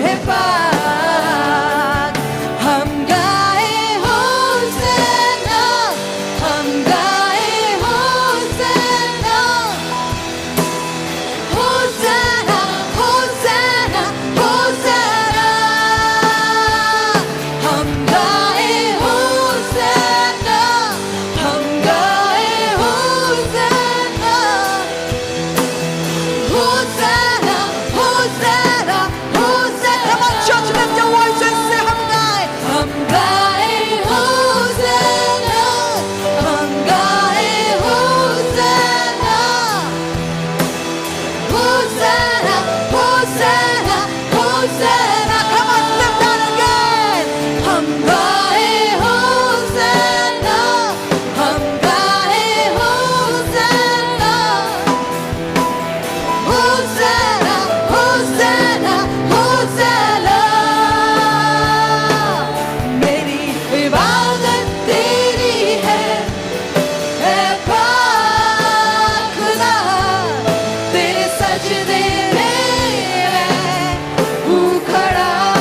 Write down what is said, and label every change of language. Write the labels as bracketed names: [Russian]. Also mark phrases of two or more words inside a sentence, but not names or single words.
[Hindi] पाक। हम गाए होसेना, हम गाए होसेना, होसेना, होसेना, होसेना। हम गाए होसेना, हम गाए होसेना, होसेना, होसेना, होसेना। [English] Come on, church, lift your voice and say, [Hindi] हम गाए होसेना, हम गाए होसेना, होसेना, होसेना, होसेना। [English] Come on, lift that again. [Hindi] हम गाए होसेना, हम गाए होसेना, होसेना, होसेना, होसेना। मेरी इबादत तेरी है, ऐ पाक खुदा, तेरे सजदे में मैं हूँ खड़ा।